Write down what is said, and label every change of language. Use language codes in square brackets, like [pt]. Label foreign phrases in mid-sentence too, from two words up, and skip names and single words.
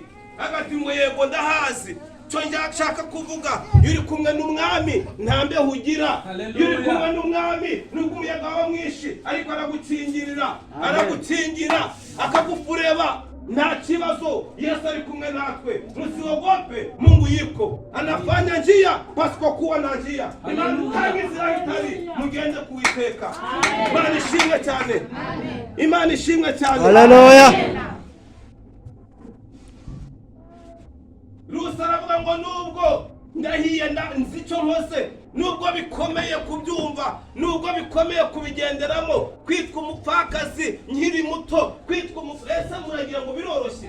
[rw] Agati ngo yego ndahazi. Cyo nshaka kuvuga, iyo uri kumwe n'umwami nta mbeho ugira. Iyo uri kumwe n'umwami nubwo umuyaga wa mwinshi, ariko aragukingira akagufureba. Nta kibazo, Yesu ari kumwe natwe. [sw] Msiogope, Mungu yuko anafanya njia pasipokuwa na njia. [rw] Imana utanga inzira itari, mugende kuiteka. Imana ishimwe cyane. Imana ishimwe cyane. Haleluya. Rusi aravuga ngo nubwo ndahiye nzi icyo nkose, nubwo bikomeye kubyumva, nubwo bikomeye kubigenderamo, kwitwa umupfakazi nkiri muto, kwitwa ese muragira ngo biroroshye?